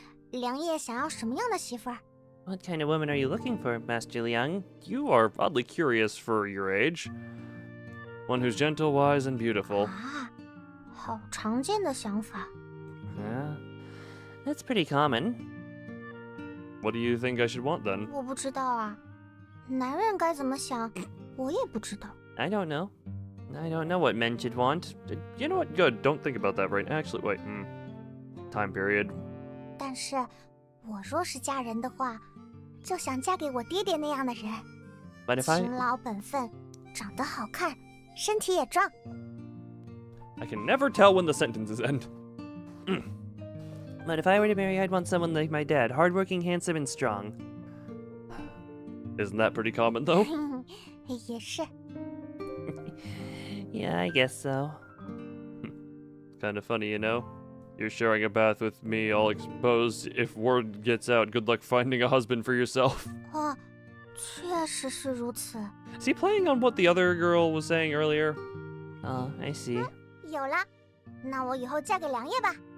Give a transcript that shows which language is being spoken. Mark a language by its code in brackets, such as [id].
[zh] 良爷想要什么样的媳妇儿？ [en] What kind of woman are you looking for, Master Liang? You are oddly curious for your age. One who's gentle, wise, and beautiful. [zh] 啊，好常见的想法。 [en] Yeah, that's pretty common. What do you think I should want then? [zh] 我不知道啊，男人该怎么想，我也不知道。 [en] I don't know. I don't know what men should want. You know what? Good. Don't think about that right now. Actually, wait. Time period. [zh] 但是，我若是嫁人的话，就想嫁给我爹爹那样的人， [en] But if I [zh] 勤劳本分，长得好看，身体也壮。 [en] I can never tell when the sentences end. But if I were to marry, I'd want someone like my dad, hardworking, handsome, and strong. Isn't that pretty common, though? [zh] 也是。 [en] Yeah, I guess so. Kind of funny, you know? You're sharing a bath with me, all exposed. If word gets out, good luck finding a husband for yourself. [zh] 哦，确实是如此。 [en] Is he playing on what the other girl was saying earlier? Oh, I see. [zh] 有了，那我以后嫁给良爷吧。